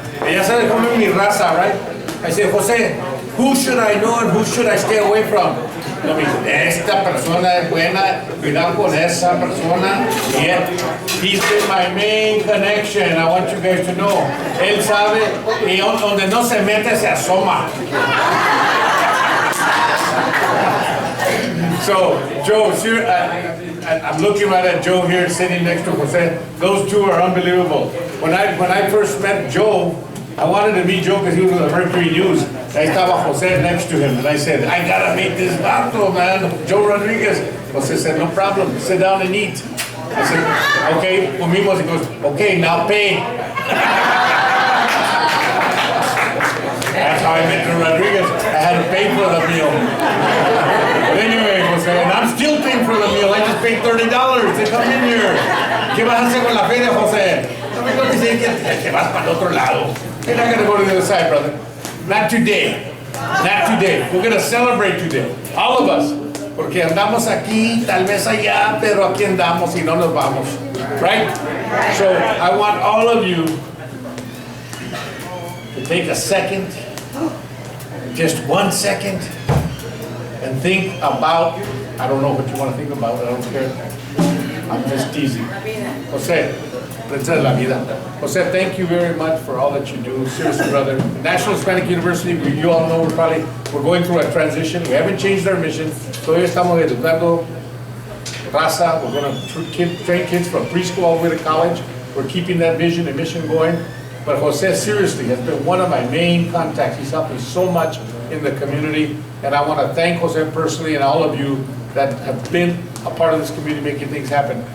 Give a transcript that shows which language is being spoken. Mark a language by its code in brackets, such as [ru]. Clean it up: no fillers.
[es] Ya sabes cómo es mi raza, [en] right? I say, Jose, who should I know and who should I stay away from? [es] No, me dice, esta persona es buena, cuidado con esa persona. [en] Yeah. He's been my main connection. I want you guys to know. [es] Él sabe, y donde no se mete se asoma. [en] So, Joe, I'm looking right at Joe here sitting next to Jose. Those two are unbelievable. When I first met Joe, I wanted to meet Joe because he was on the Mercury News. [es] Ahí estaba [en] Jose next to him, and I said, I gotta meet this vato, man, Joe Rodriguez. Jose said, no problem, sit down and eat. I said, okay, [es] comimos. [en] He goes, okay, now pay. That's how I met Rodriguez. I had to pay for the meal. But anyway, Jose, and I'm still paying for the meal. I just paid $30 to come in here. [es] ¿Qué vas a hacer con la feria, Jose? No me toques decir que te vas para el otro lado. [en] You're not going to go to the other side, brother. Not today. Not today. We're going to celebrate today. All of us. [es] Porque andamos aquí, tal vez allá, pero aquí andamos y no nos vamos. [en] Right? So I want all of you to take a second, just 1 second, and think about, I don't know what you want to think about, I don't care. I'm just teasing. [es] Jose, Princesa de la Vida. [en] Jose, thank you very much for all that you do. Seriously, brother. National Hispanic University, you all know we're going through a transition. We haven't changed our mission. [es] Todavía estamos educando raza. [en] We're going to train kids from preschool all the way to college. We're keeping that vision and mission going. But Jose, seriously, has been one of my main contacts. He's helped me so much in the community. And I want to thank Jose personally and all of you that have been a part of this community making things happen.